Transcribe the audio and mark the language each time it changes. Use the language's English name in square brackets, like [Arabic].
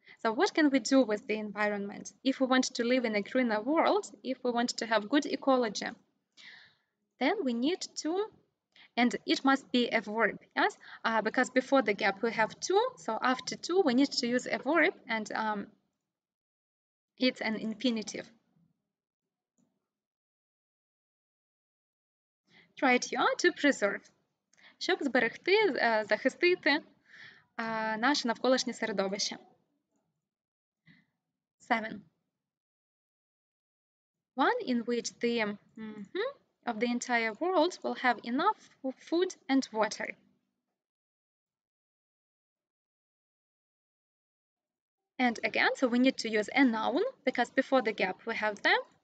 [English] So what can we do with the environment? If we want to live in a greener world, if we want to have good ecology, then we need to, and it must be a verb, yes? Because before the gap we have to, so after to we need to use a verb, and it's an infinitive. Right, you are to preserve. [Ukrainian] Щоб зберегти, захистити наше навколишнє середовище. [English] 7. One in which the of the entire world will have enough food and water. And again, so we need to use a noun, because before the gap we have them.